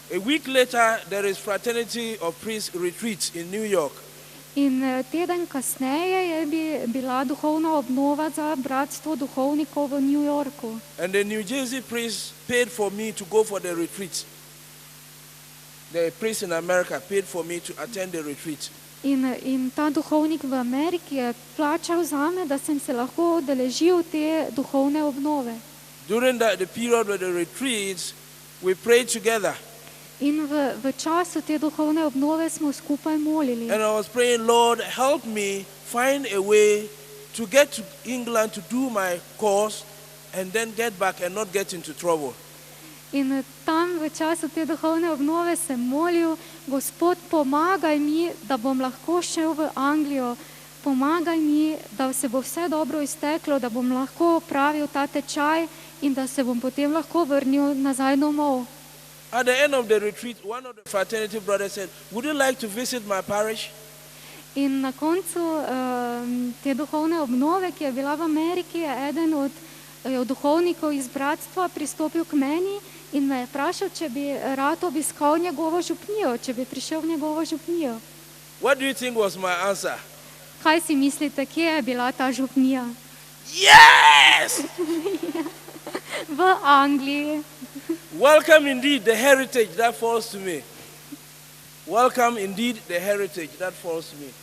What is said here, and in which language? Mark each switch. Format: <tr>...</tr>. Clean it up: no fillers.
<en>A week later, there is Fraternity of Priests retreat in New York.</en> <sl>In teden kasneje je bila duhovna obnova za bratstvo duhovnikov v New Yorku.</sl> <en>And the New Jersey priest paid for me to go for the retreat. The priest in America paid for me to attend the retreat.</en> <sl>In ta duhovnik v Ameriki je plačal zame, da sem se lahko udeležil te duhovne obnove.</sl> <en>During the period of the retreats, we prayed together.</en> <sl>In v času te duhovne obnove smo skupaj molili.</sl> <en>And I was praying, Lord, help me find a way to get to England to do my course and then get back and not get into trouble.</en> <sl>In tam v času te duhovne obnove sem molil, Gospod, pomagaj mi, da bom lahko šel v Anglijo. Pomagaj mi, da se bo vse dobro izteklo, da bom lahko opravil ta tečaj in da se bom potem lahko vrnil nazaj domov.</sl> <en>At the end of the retreat, one of the fraternity brothers said, would you like to visit my parish?</en> <sl>In na koncu te duhovne obnove, ki je bila v Ameriki, je eden od duhovnikov iz bratstva pristopil k meni in me je vprašal, če bi rad obiskal njegovo župnijo, če bi prišel v njegovo župnijo.</sl> <en>What do you think was my answer?</en> <sl>Kaj si mislite, kje je bila ta župnija?</sl> <en>Yes!</en> <sl>V Angliji.</sl> <en>Welcome indeed the heritage that falls to me. Welcome indeed the heritage that falls to me.</en>